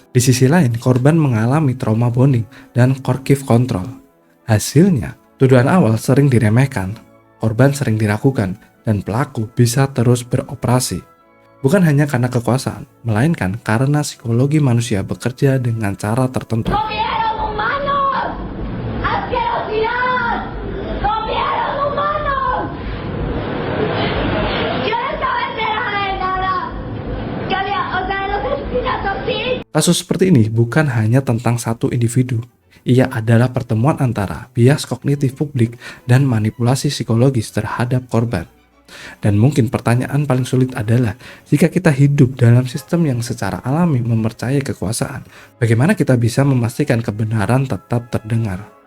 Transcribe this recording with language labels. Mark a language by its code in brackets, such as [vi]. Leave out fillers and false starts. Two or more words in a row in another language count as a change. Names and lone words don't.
[id] Di sisi lain, korban mengalami [en] trauma bonding [id] dan [en] coercive control. [id] Hasilnya, tuduhan awal sering diremehkan, korban sering diragukan, dan pelaku bisa terus beroperasi. Bukan hanya karena kekuasaan, melainkan karena psikologi manusia bekerja dengan cara tertentu. [es] ¡Comieron humanos! ¡Asquerosidad! ¡Comieron humanos! Yo no estaba enterada de nada. O sea, los asesinatos sí. [id] Kasus seperti ini bukan hanya tentang satu individu. Ia adalah pertemuan antara bias kognitif publik dan manipulasi psikologis terhadap korban. Dan mungkin pertanyaan paling sulit adalah, jika kita hidup dalam sistem yang secara alami mempercayai kekuasaan, bagaimana kita bisa memastikan kebenaran tetap terdengar?